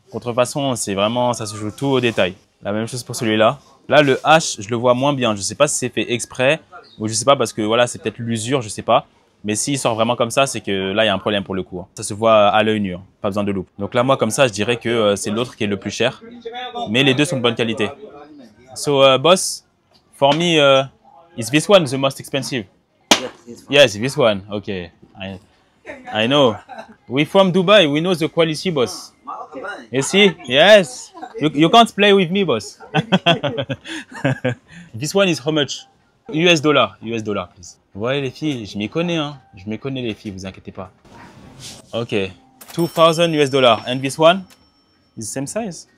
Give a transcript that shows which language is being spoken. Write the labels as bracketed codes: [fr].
[fr] Contrefaçon, c'est vraiment, ça se joue tout au détail. La même chose pour celui-là. Là, le H, je le vois moins bien. Je ne sais pas si c'est fait exprès ou je ne sais pas parce que voilà, c'est peut-être l'usure, je ne sais pas. Mais s'il sort vraiment comme ça, c'est que là, il y a un problème pour le coup. Hein. Ça se voit à l'œil nu, hein. Pas besoin de loupe. Donc là, moi, comme ça, je dirais que c'est l'autre qui est le plus cher. Mais les deux sont de bonne qualité. [en] So, boss, for me, is this one the most expensive? Yes, this one. Okay, I know. We from Dubai. We know the quality, boss. You see? Yes. You can't play with me, boss. This one is how much? US dollar, please. [fr] Vous voyez les filles, je m'y connais, hein. Je m'y connais les filles, vous inquiétez pas. [en] Ok, 2000 US dollars. And this one is the same size?